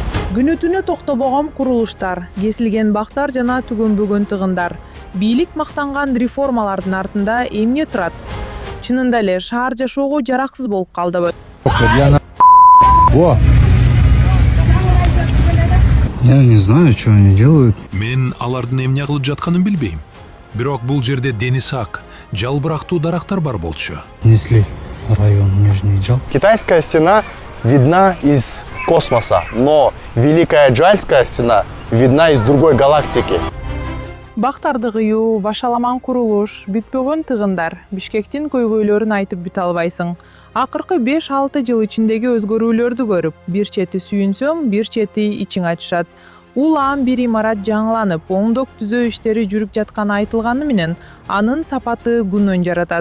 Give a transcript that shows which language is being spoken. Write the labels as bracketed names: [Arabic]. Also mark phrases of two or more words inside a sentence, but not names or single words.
[Kyrgyz] Күнү түнү токтобогон курулуштар, кесилген бактар жана түгөнбөгөн тыгындар. Бийлик мактанган реформалардын артында эмне турат? Чынында эле шаар жашоого жараксыз болуп калдыбы? [Russian] Я не знаю, что они делают. [Kyrgyz] Мен алардын эмне кылып жатканын билбейм. Бирок бул жерде дениз ак, жалбырактуу дарактар бар болчу. [Russian] Несли район Нижний Джал. Китайская стена видна из космоса, но Великая Джальская стена видна из другой галактики. [Kyrgyz] Бактарды кыюу, башаламан курулуш, бүтпөгөн тыгындар, Бишкектин көйгөйлөрүн айтып бүтө албайсың. Акыркы 5-6 жыл ичиндеги өзгөрүүлөрдү көрүп, бир чети сүйүнсөң, бир чети ичиң ачышат. Улам бир имарат жаңыланып, оңдоп түзөө иштери жүрүп жатканы айтылганы менен, анын сапаты күнөн жаратат.